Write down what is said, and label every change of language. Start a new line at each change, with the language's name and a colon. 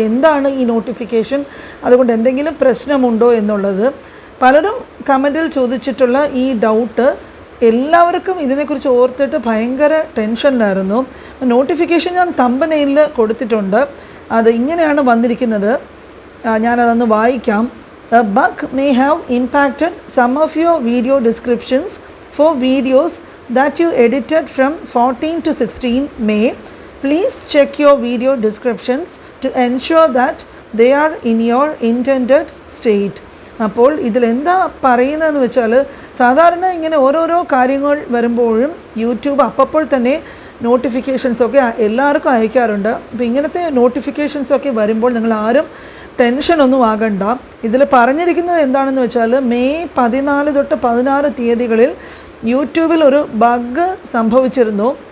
Malayalam: എന്താണ് ഈ നോട്ടിഫിക്കേഷൻ, അതുകൊണ്ട് എന്തെങ്കിലും പ്രശ്നമുണ്ടോ എന്നുള്ളത്. പലരും കമൻറ്റിൽ ചോദിച്ചിട്ടുള്ള ഈ ഡൗട്ട് എല്ലാവർക്കും ഇതിനെക്കുറിച്ച് ഓർത്തിട്ട് ഭയങ്കര ടെൻഷനിലായിരുന്നു. നോട്ടിഫിക്കേഷൻ ഞാൻ തമ്പനെയിൽ കൊടുത്തിട്ടുണ്ട്. അത് ഇങ്ങനെയാണ് വന്നിരിക്കുന്നത്. ഞാനതൊന്ന് വായിക്കാം.
English: A bug may have impacted some of your video descriptions for videos that you edited from 14 to 16 May. Please check your video descriptions to ensure that they are in your intended state.
Malayalam: അപ്പോൾ ഇതിലെന്താ പറയുന്നതെന്ന് വെച്ചാൽ, സാധാരണ ഇങ്ങനെ ഓരോരോ കാര്യങ്ങൾ വരുമ്പോഴും YouTube അപ്പോൾ തന്നെ നോട്ടിഫിക്കേഷൻസൊക്കെ എല്ലാവർക്കും അയക്കാറുണ്ട്. അപ്പോൾ ഇങ്ങനത്തെ നോട്ടിഫിക്കേഷൻസൊക്കെ വരുമ്പോൾ നിങ്ങൾ ആരും ടെൻഷനൊന്നും ആകണ്ട. ഇതിൽ പറഞ്ഞിരിക്കുന്നത് എന്താണെന്ന് വെച്ചാൽ, മെയ് 14 തൊട്ട് 16 തീയതികളിൽ യൂട്യൂബിൽ ഒരു ബഗ് സംഭവിച്ചിരുന്നു.